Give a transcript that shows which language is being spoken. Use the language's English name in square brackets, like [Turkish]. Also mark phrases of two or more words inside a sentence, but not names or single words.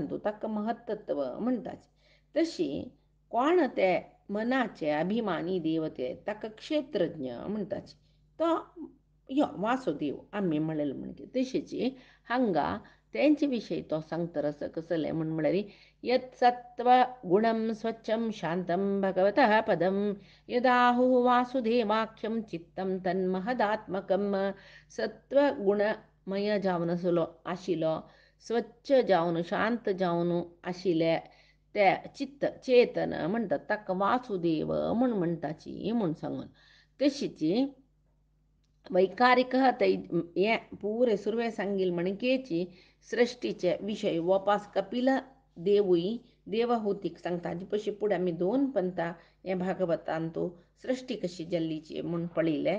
[Konkani] तूं ताका महत्तत्व म्हणटाची तशी कोण ते मनाचे अभिमानी देवते ताका क्षेत्रज्ञ म्हणटाची तो यो वासुदेव आमी म्हणलें म्हणजे तशीच हांगा तेंचे विशयी तो सांगता कसलें म्हूण म्हळ्यार [Sanskrit] यत् सत्व गुणं स्वच्छं शांतं भगवतः पदं यदाहुः वासुदेवाख्यं चित्तं तन्महदात्मकं [Konkani] सत्वगुणमय जावन आशिल्लो स्वच्छ जावन शांत जावन आशिल्लें ते चित्त चेतन म्हणटात ताका वासुदेव म्हूण म्हणटाची म्हूण सांगून तशीच वैकारिक हें पुरे सुरवें सांगिल्लें म्हणकेची सृश्टीचे विशय वपास कपिल देवूय देवहुतीक सांगता हाजे पशी फुडें आमी 2 पंथां हें भागवतान तूं सृश्टी कशी जल्लीची म्हूण पळयलें